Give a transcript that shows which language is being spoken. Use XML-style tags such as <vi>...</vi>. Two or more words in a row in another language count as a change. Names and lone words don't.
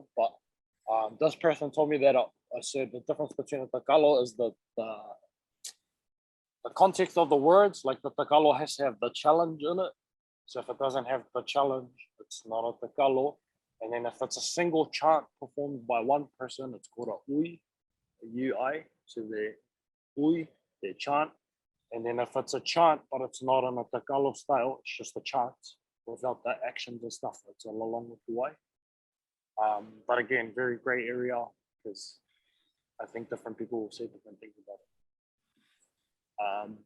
<en>But this person told me that so the difference between a takalo is the context of the words. Like the takalo has to have the challenge in it. So if it doesn't have the challenge, it's not a takalo. And then if it's a single chant performed by one person, it's called a ui. UI, so the ui, they chant, and then if it's a chant but it's not in a takalo style, it's just a chant without the actions and stuff, it's a</en> <niu>lolongo tuai.</niu> <en>But again, very gray area because I think different people will say different things about it.</en>